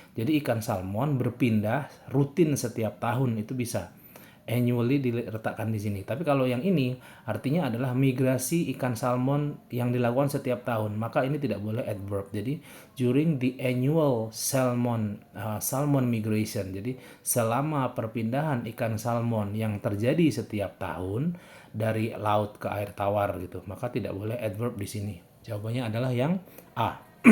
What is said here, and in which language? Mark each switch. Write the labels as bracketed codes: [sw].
[id] Jadi ikan salmon berpindah rutin setiap tahun, itu bisa. Annually diletakkan di sini. Tapi kalau yang ini artinya adalah migrasi ikan salmon yang dilakukan setiap tahun, maka ini tidak boleh adverb. Jadi [en] during the annual salmon migration. [id] Jadi selama perpindahan ikan salmon yang terjadi setiap tahun dari laut ke air tawar gitu, maka tidak boleh adverb di sini. Jawabannya adalah yang A.